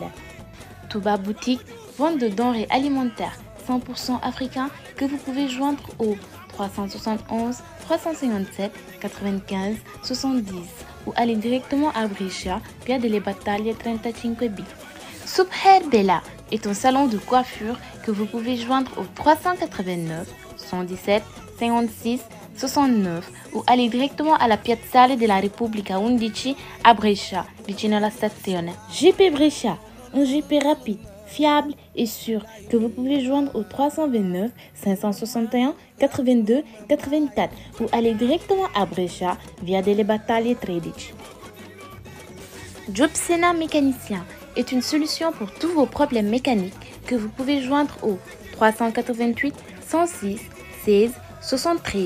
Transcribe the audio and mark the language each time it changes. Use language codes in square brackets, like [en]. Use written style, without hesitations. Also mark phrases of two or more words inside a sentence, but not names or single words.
[fr] Touba Boutique, vente de denrées alimentaires 100% africains que vous pouvez joindre au 371 357 95 70 ou aller directement à Brescia via Delle Battaglie 35B. Subhabela est un salon de coiffure que vous pouvez joindre au 389 117 56 69 ou aller directement [it] alla Piazzale della Repubblica 11 a Brescia, vicino alla stazione. [fr] GP Brescia, un GP rapide, fiable et sûr que vous pouvez joindre au 329 561 82 84 ou aller directement à Brescia via Delle Battaglie 13. Job Sena Mécanicien est une solution pour tous vos problèmes mécaniques que vous pouvez joindre au 388 106 16 73.